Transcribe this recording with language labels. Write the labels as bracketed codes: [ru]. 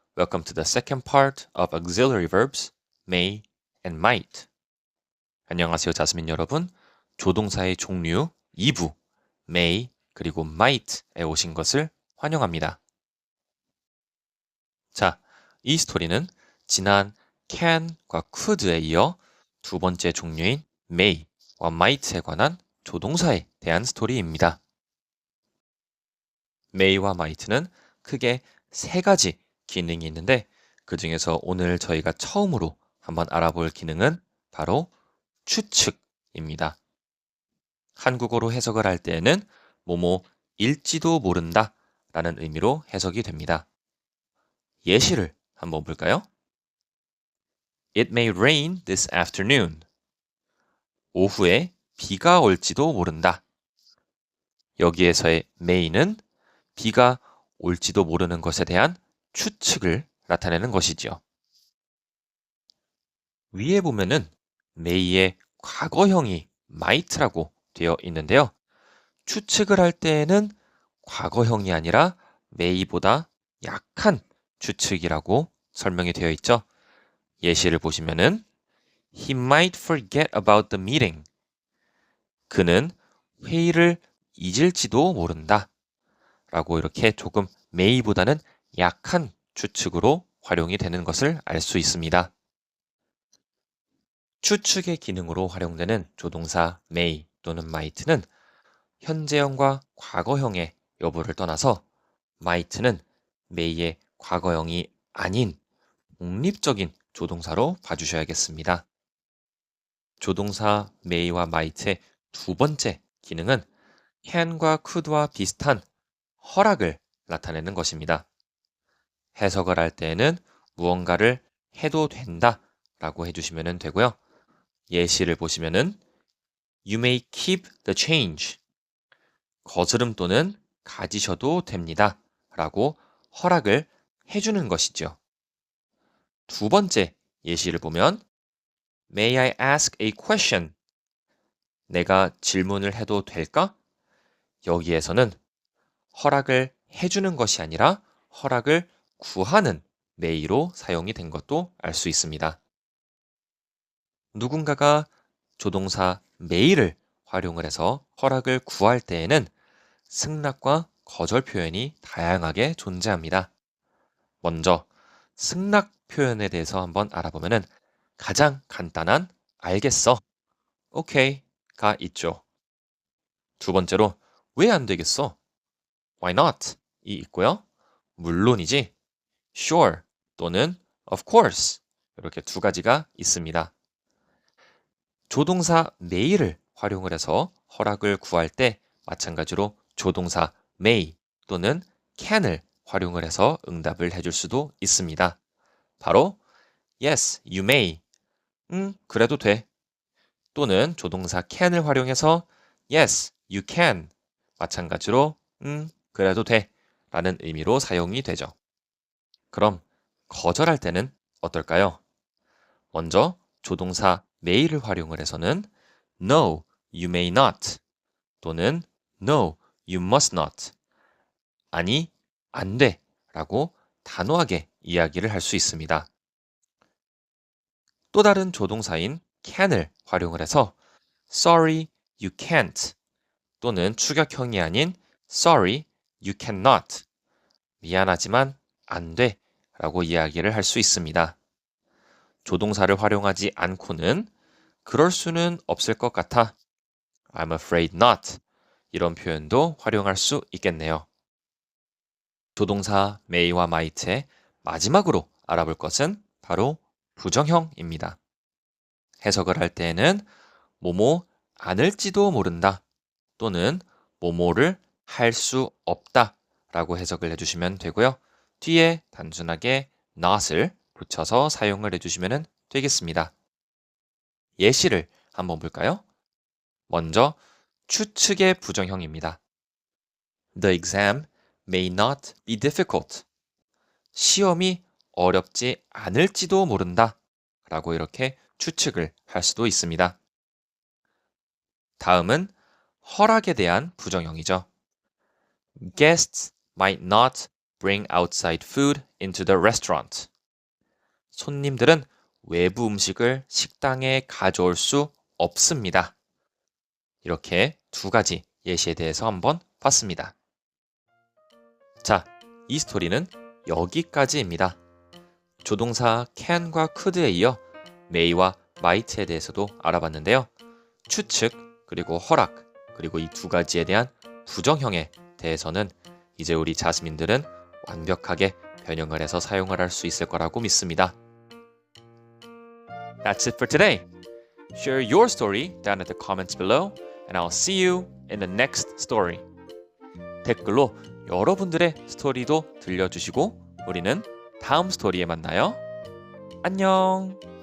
[en] Welcome to the second part of auxiliary verbs, may and might. [ko] 안녕하세요, 자스민 여러분. 조동사의 종류 2부, may 그리고 might에 오신 것을 환영합니다. 자, 이 스토리는 지난 can과 could에 이어 두 번째 종류인 may와 might에 관한 조동사에 대한 스토리입니다. may와 might는 크게 세 가지 기능이 있는데 그 중에서 오늘 저희가 처음으로 한번 알아볼 기능은 바로 추측입니다. 한국어로 해석을 할 때에는 뭐뭐일지도 모른다 라는 의미로 해석이 됩니다. 예시를 한번 볼까요? [en] It may rain this afternoon. [ko] 오후에 비가 올지도 모른다. 여기에서의 may는 비가 올지도 모르는 것에 대한 추측을 나타내는 것이지요. 위에 보면은 may의 과거형이 might라고 되어 있는데요. 추측을 할 때에는 과거형이 아니라 may보다 약한 추측이라고 설명이 되어 있죠. 예시를 보시면은 [en] He might forget about the meeting. [ko] 그는 회의를 잊을지도 모른다. 라고 이렇게 조금 may보다는 약한 추측으로 활용이 되는 것을 알 수 있습니다. 추측의 기능으로 활용되는 조동사 may 또는 might는 현재형과 과거형의 여부를 떠나서 might는 may의 과거형이 아닌 독립적인 조동사로 봐주셔야겠습니다. 조동사 may와 might의 두 번째 기능은 can과 could와 비슷한 허락을 나타내는 것입니다. 해석을 할 때에는 무언가를 해도 된다 라고 해주시면 되고요. 예시를 보시면은 [en] You may keep the change. [ko] 거스름 돈은 가지셔도 됩니다. 라고 허락을 해주는 것이죠. 두 번째 예시를 보면 [en] May I ask a question? [ko] 내가 질문을 해도 될까? 여기에서는 허락을 해주는 것이 아니라 허락을 구하는 may로 사용이 된 것도 알 수 있습니다. 누군가가 조동사 may를 활용을 해서 허락을 구할 때에는 승낙과 거절 표현이 다양하게 존재합니다. 먼저 승낙 표현에 대해서 한번 알아보면은 가장 간단한 알겠어, 오케이가 있죠. 두 번째로 왜 안 되겠어? [en] Why not? [ko] 이 있고요. 물론이지, [en] sure [ko] 또는 [en] of course [ko] 이렇게 두 가지가 있습니다. 조동사 may를 활용을 해서 허락을 구할 때 마찬가지로 조동사 may 또는 can을 활용을 해서 응답을 해줄 수도 있습니다. [en] 바로 yes, you may. [ko] 그래도 돼. 또는 조동사 can을 활용해서 [en] yes, you can. [ko] 마찬가지로 그래도 돼 라는 의미로 사용이 되죠. 그럼 거절할 때는 어떨까요? 먼저 조동사 may를 활용을 해서는 [en] no, you may not 또는 no, you must not. [ko] 아니, 안 돼 라고 단호하게 이야기를 할 수 있습니다. 또 다른 조동사인 can을 활용을 해서 [en] sorry, you can't [ko] 또는 추격형이 아닌 [en] sorry, you cannot. [ko] 미안하지만 안 돼 라고 이야기를 할 수 있습니다. 조동사를 활용하지 않고는 그럴 수는 없을 것 같아. [en] I'm afraid not. [ko] 이런 표현도 활용할 수 있겠네요. 조동사 may와 might의 마지막으로 알아볼 것은 바로 부정형입니다. 해석을 할 때에는 뭐뭐 않을지도 모른다 또는 뭐뭐를 할 수 없다 라고 해석을 해주시면 되고요. 뒤에 단순하게 not을 붙여서 사용을 해주시면 되겠습니다. 예시를 한번 볼까요? 먼저 추측의 부정형입니다. [en] The exam may not be difficult. [ko] 시험이 어렵지 않을지도 모른다 라고 이렇게 추측을 할 수도 있습니다. 다음은 허락에 대한 부정형이죠. [en] Guests might not bring outside food into the restaurant. [ko] 손님들은 외부 음식을 식당에 가져올 수 없습니다. 이렇게 두 가지 예시에 대해서 한번 봤습니다. 자, 이 스토리는 여기까지입니다. 조동사 can과 could에 이어 may와 might에 대해서도 알아봤는데요. 추측, 그리고 허락, 그리고 이 두 가지에 대한 부정형에 대해서는 이제 우리 자스민들은 완벽하게 변형을 해서 사용을 할 수 있을 거라고 믿습니다. [en] That's it for today. Share your story down at the comments below and I'll see you in the next story. [ko] 댓글로 여러분들의 스토리도 들려주시고 우리는 다음 스토리에 만나요. 안녕!